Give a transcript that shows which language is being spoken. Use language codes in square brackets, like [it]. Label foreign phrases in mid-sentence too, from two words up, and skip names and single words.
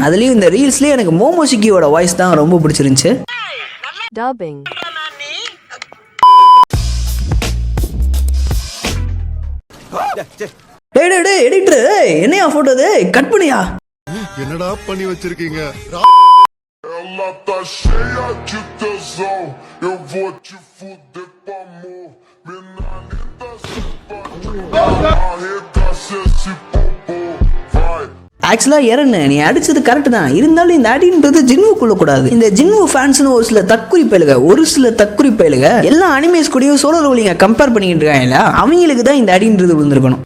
[ta] அதுலயும் இந்த ரீல்ஸ்லயே எனக்கு மோமோஷிக்கியோட வாய்ஸ் தான் ரொம்ப பிடிச்சிருந்துச்சு. டப்பிங் என்னையா [en] photo cut [ta] பண்ணியா? என்னடா பண்ணி வச்சிருக்கீங்க? [pt] Ela tá cheia de tesão, eu vou te fuder pra amor. [ta] ஆக்சுவலா எரன் நீ அடிச்சது கரெக்ட் தான், இருந்தாலும் இந்த அடின்றது ஜின்வுக்குள்ள கூடாது. இந்த ஜின்வு ஃபேன்ஸ்னு ஒரு சில தற்குறி பயலுக எல்லா அனிமேஸ் கூடயும் சோலோ லெவலிங்க கம்பேர் பண்ணிக்கிட்டு இருக்காங்கல்ல, அவங்களுக்கு தான் இந்த அடின்றது விழுந்திருக்கணும்.